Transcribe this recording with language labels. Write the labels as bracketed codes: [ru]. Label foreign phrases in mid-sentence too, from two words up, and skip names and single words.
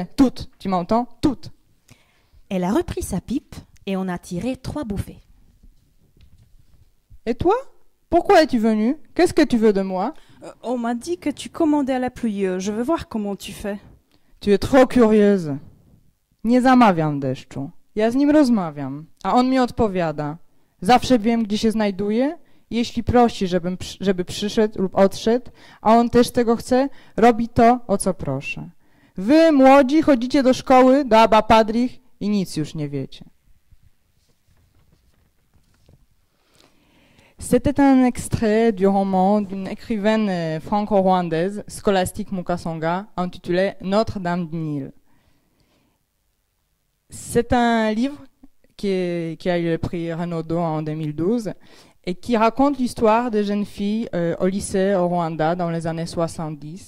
[fr] Toutes, tu m'entends? Toutes. Elle a repris sa pipe, et on a tiré 3 bouffées. Et toi? Pourquoi es-tu venu? Qu'est-ce que tu veux de moi? On m'a dit que tu commandais à la pluie. Je veux voir comment tu fais. Tu es trop curieuse. [pl] Nie zamawiam deszczu. Ja z nim rozmawiam, a on mi odpowiada. Zawsze wiem, gdzie się znajduje jeśli prosi, żeby przyszedł lub odszedł, a on też tego chce, robi to, o co proszę. Wy, młodzi, chodzicie do szkoły, do Abba Padrich i nic już nie wiecie. [fr] C'était un extrait du roman d'une écrivaine franco-rwandaise, Scholastique Mukasonga, intitulé Notre-Dame du Nil. C'est un livre qui a eu le prix Renaudot en 2012 et qui raconte l'histoire des jeunes filles au lycée au Rwanda dans les années 70.